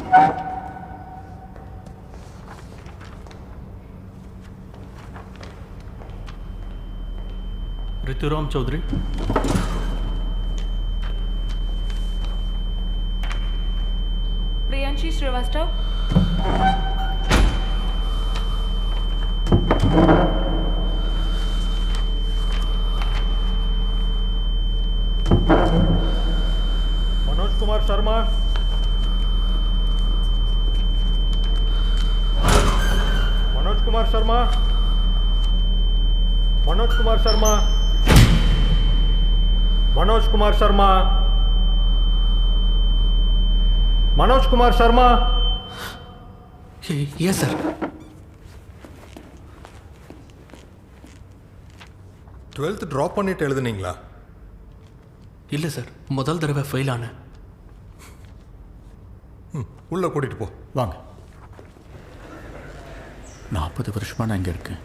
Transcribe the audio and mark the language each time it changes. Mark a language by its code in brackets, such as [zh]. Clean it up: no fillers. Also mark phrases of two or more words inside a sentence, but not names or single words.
[en] Rituram Chaudhary. Priyanshi Srivastav. मनोज कुमार शर्मा. मनोज कुमार शर्मा. मनोज कुमार शर्मा. मनोज कुमार शर्मा. मनोज कुमार शर्मा. Yes sir. [ta] 12th ட்ராப் பண்ணிட்டு எழுதுனீங்களா? இல்லை சார், முதல் தடவை ஃபெயில் ஆனேன். உள்ள கூட்டிட்டு போ. வாங்க. 40 வருஷமாக நான் இங்கே இருக்கேன்.